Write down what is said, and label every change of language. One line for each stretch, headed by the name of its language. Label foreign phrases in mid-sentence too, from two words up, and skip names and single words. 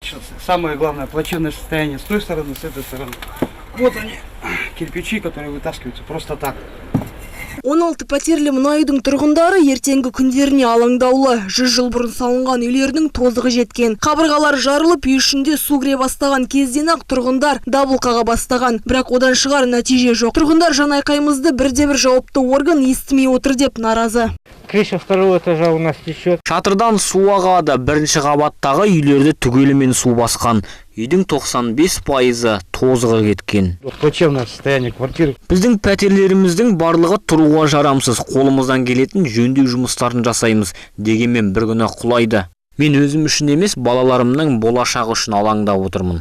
Russian: Самое главное, плачевное состояние с той стороны, с этой стороны. Вот они, кирпичи, которые вытаскиваются просто так.
Kazakh: 16 пәтерлі мына үйдің тұрғындары ертеңгі күндеріне алаңдаулы. 100 жыл бұрын салынған үйлердің тозығы жеткен. Қабырғалар жарылып, үй ішінде су кіре бастаған кезден-ақ тұрғындар дабыл қаға бастаған. Бірақ одан шығар нәтиже жоқ. Тұрғындар жанайқайымызды бірде-бір жауапты орган естімей отыр деп наразы.
Russian: Крыша второго этажа у нас течет.
Kazakh: Шатырдан су ағады. Бірінші қабаттағы үйлерді түгелімен су басқан. Үйдің 95% тозығы кеткен.
Russian: Плачевное состояние квартиры.
Kazakh: Біздің пәтерлеріміздің барлығы тұруға жарамсыз. Қолымыздан келетін жөндеу жұмыстарын жасаймыз. Дегенмен бір күні құлайды. Мен өзім үшін емес, балаларымның болашағы үшін алаңдап отырмын.